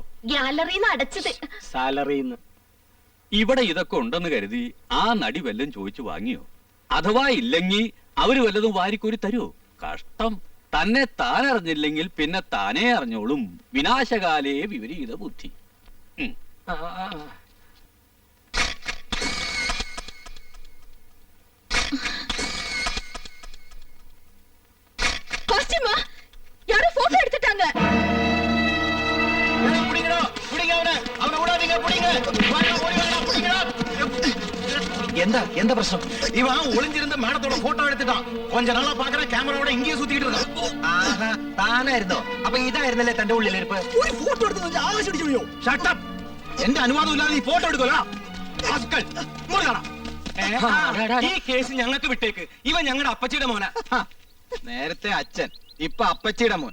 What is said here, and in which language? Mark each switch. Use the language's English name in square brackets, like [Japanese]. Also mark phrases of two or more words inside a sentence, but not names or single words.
[Malayalam] ഗ്യാലറിന്ന് അടച്ചത്. സാലറിന്ന്. ഇവിടെ ഇതൊക്കെ ഉണ്ടെന്ന് കരുതി ആ നടി വല്ലതും ചോദിച്ചു വാങ്ങിയോ? അഥവാ ഇല്ലെങ്കിൽ അവര് വല്ലതും വാരിക്കോരി തരുമോ? കഷ്ടം. തന്നെ താൻ അറിഞ്ഞില്ലെങ്കിൽ പിന്നെ താനേ അറിഞ്ഞോളും. [Sanskrit] വിനാശകാലേ വിപരീത ബുദ്ധി. [Tamil] காஸ்டியூமா யாரோ போட்டோ எடுத்துட்டாங்க. [Malayalam] എന്താ പ്രശ്നം? [Tamil] இவன் ஒளிஞ்சிருந்த மேடத்தோட போட்டோ எடுத்துட்டான். கொஞ்ச நாளா பாக்குற கேமராவோட இங்கேயே சுத்திட்டு இருக்கான். [Malayalam] ആഹാ, താനായിരുന്നോ? അപ്പൊ ഇതായിരുന്നല്ലേ തന്റെ ഉള്ളിലിരിപ്പ്? ഒരു ഫോട്ടോ എടുത്തു ആവശ്യം. [English] Shut up. [Malayalam] എന്റെ അനുവാദം ഇല്ലാതെ നീ ഫോട്ടോ എടുക്കോലാ? ഈ കേസ് ഞങ്ങൾക്ക് വിട്ടേക്ക്. ഇവൻ ഞങ്ങളുടെ അപ്പച്ചിയുടെ മോനാ. നേരത്തെ അച്ഛൻ, ഇപ്പൊ അപ്പച്ചിയുടെ മോൻ.